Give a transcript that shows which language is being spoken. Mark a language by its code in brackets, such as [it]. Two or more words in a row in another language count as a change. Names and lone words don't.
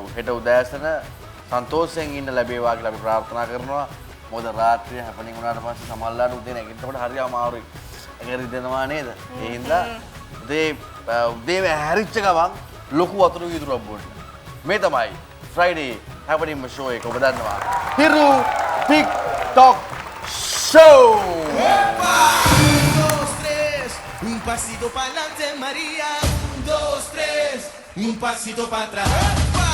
[si] හෙට උදෑසන සන්තෝෂයෙන් ඉන්න ලැබේවා කියලා අපි ප්‍රාර්ථනා කරනවා මොකද රාත්‍රිය හැපනින් වුණාට පස්සේ සමහරලාට උදේ නැගිටිනකොට හරි අමාරුයි ඒක රිදෙනවා නේද ඒ හින්දා උදේ හැරිච්ච ගමන් ලොකු වතුර විදුරක් බොන්න මේ තමයි [en] Friday happening show [si] එක ඔබ දන්නවා හිරු TikTok show [es] Un pasito para adelante María 1, 2, 3 un pasito para atrás